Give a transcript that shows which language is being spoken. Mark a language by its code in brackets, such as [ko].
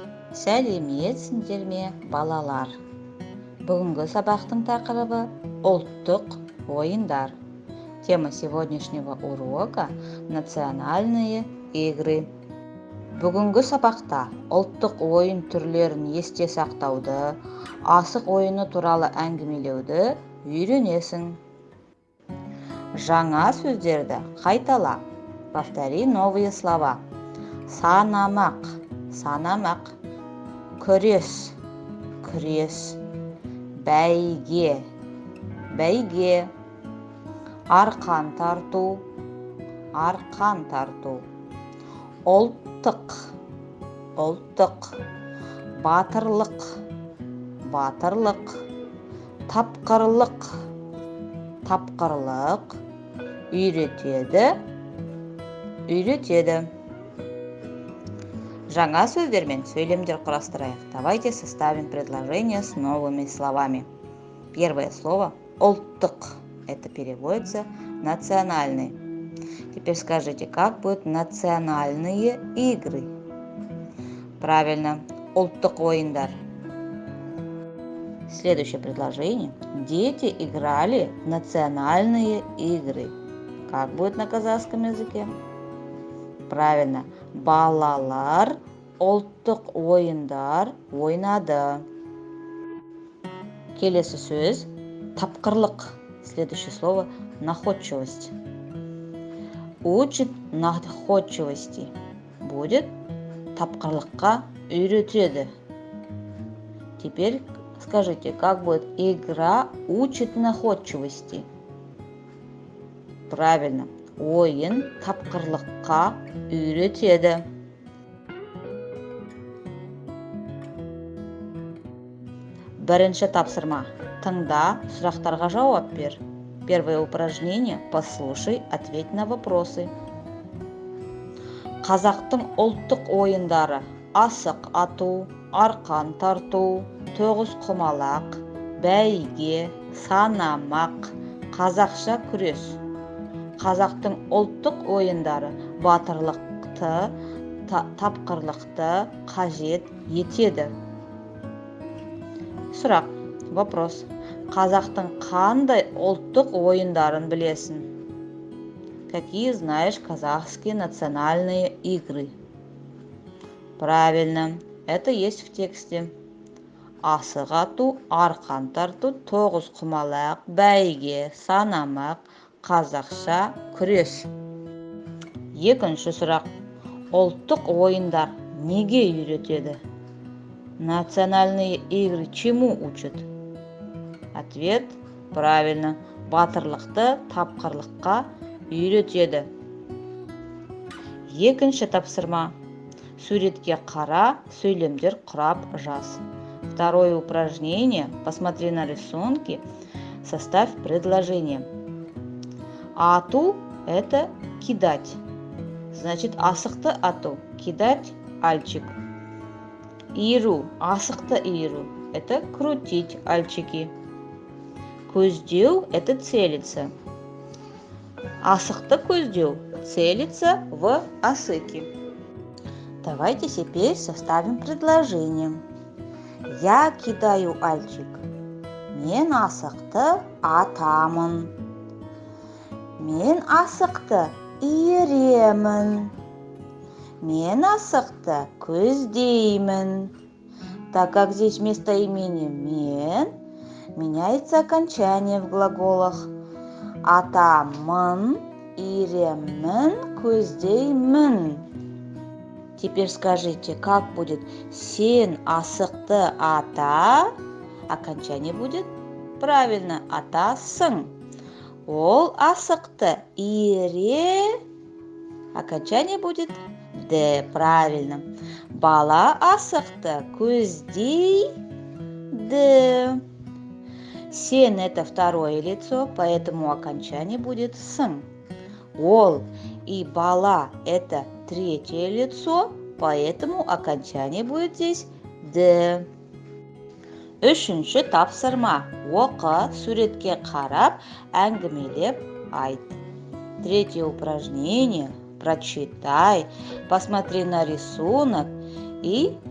[kk] Сәлеметсіңдер ме, балалар? Бүгінгі сабақтың тақырыбы ұлттық ойындар. [ru] Тема сегодняшнего урока – национальные игры. [kk] Бүгінгі сабақта ұлттық ойын түрлерін есте сақтауды, асық ойыны туралы әңгімелеуді үйренесің. Жаңа сөздерді қайтала. [ru] Повтори новые слова. [kk] Санамақ, санамақ. Күрес, күрес. Бәйге, бәйге. Арқан тарту, арқан тарту. Ұлттық, ұлттық. Батырлық, батырлық. Тапқырлық, тапқырлық. Үйретеді, үйретеді. Жаңа сөздермен сөйлемдер құрастырайық. [ru] Давайте составим предложение с новыми словами. Первое слово «ұлттық». Это переводится «национальный». Теперь скажите, как будут национальные игры? Правильно, [kk] ұлттық ойындар. [ru] Следующее предложение. Дети играли в национальные игры. Как будет на казахском языке? Правильно. [kk] Балалар ұлттық ойындар ойнады. Келесі сөз тапқырлық. [ru] Следующее слово находчивость. Учит находчивости. Будет [kk] тапқырлыққа үйретеді. [ru] Теперь скажите, как будет игра учит находчивости? Правильно. [kk] Ойын тапқырлыққа үйретеді. Бірінші тапсырма. Тыңда, сұрақтарға жауап бер. [ru] Первое упражнение. Послушай, ответь на вопросы. [kk] Қазақтың ұлттық ойындары: асық ату, арқан тарту, тоғызқұмалақ, бәйге, санамақ, қазақша күрес. Қазақтың ұлттық ойындары батырлықты, тапқырлықты қажет етеді. Сұрақ, вопрос. Қазақтың қандай ұлттық ойындарын білесің? [ru] Какие знаешь казахские национальные игры? Правильно, это есть в тексте. [kk] Асық ату, арқан тарту, тоғызқұмалақ, бәйге, санамақ, қазақша күрес. Екінші сұрақ. Ұлттық ойындар неге үйретеді? [ru] Национальные игры чему учат? Ответ правильно. [kk] Батырлықты, тапқырлыққа үйретеді. Екінші тапсырма. Суретке қара, сөйлемдер құрап жаз. [ru] Второе упражнение. Посмотри на рисунки, составь предложение. Ату – это кидать. Значит, [kk] асықты ату, [ru] кидать альчик. [kk] Иру, асықты иру [ru] – это крутить альчики. Көздеу – это целиться. [kk] Асықты көздеу [ru] – целиться в асыки. Давайте теперь составим предложение. Я кидаю альчик. [kk] Мен асықты атамын. Мен асықты иіремін. Мен асықты көздеймін. [ru] Так как здесь вместо имени мен, меняется окончание в глаголах. [kk] Атамын, иіремін, көздеймін. [ru] Теперь скажите, как будет [kk] сен асықты ата? [ru] Окончание будет правильно, атасың. [kk] Ол асықты иіре. [ru] Окончание будет д. Правильно. [kk] Бала асықты көздей. Д. [ru] Сен – это второе лицо, поэтому окончание будет сын. Ол и бала – это третье лицо, поэтому окончание будет здесь д. [kk] Үшінші тапсырма. Оқы, суретке қарап, әңгімелеп айт. [ru] Третье упражнение. Прочитай, посмотри на рисунок и